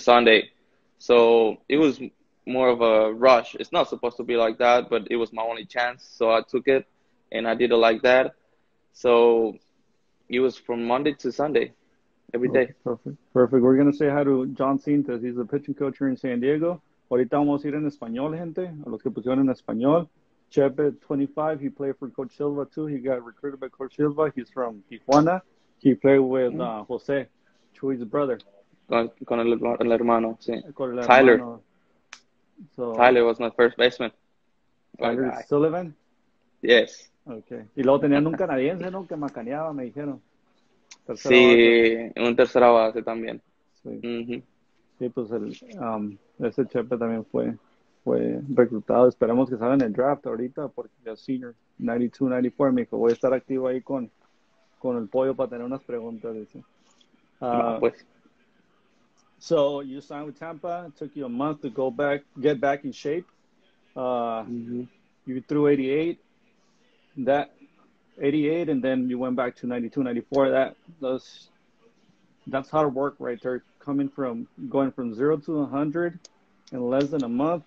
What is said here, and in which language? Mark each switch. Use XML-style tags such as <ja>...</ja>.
<en>Sunday. So it was more of a rush. It's not supposed to be like that, but it was my only chance, so I took it, and I did it like that. So it was from Monday to Sunday, every Okay, day. perfect. Perfect. We're going to say hi to John Cintas. He's the pitching coach here in San Diego.</en> <es>Ahorita vamos a ir en español, gente, a los que pusieron en español.</es> <en>Chepe, 25, he played for Coach Silva too. He got recruited by Coach Silva. He's from Tijuana. He played with Mm. Jose, Chuy's brother,</en> <es>Con el hermano, sí. con el</es> <en>Tyler.</en> <es>hermano. So,</es> <en>Tyler was my first baseman. One Tyler guy. Sullivan. Yes. Okay.</en> <es>Y luego tenían un canadiense, ¿no? Que macaneaba, me dijeron. Tercera base. Sí, un tercera base también. Sí. Ujú. Sí, pues ese Chepe también fue reclutado. Esperamos que salga en el draft ahorita porque ya senior 92, 94. Me dijo, voy a estar activo ahí con el pollo para tener unas preguntas. Dice. Va, pues.</es> <en>So you signed with Tampa. It took you a month to get back in shape. Ujú. You threw 88. That 88, and then you went back to 92, 94. That's hard work right there. Going from 0 to 100 in less than a month.</en>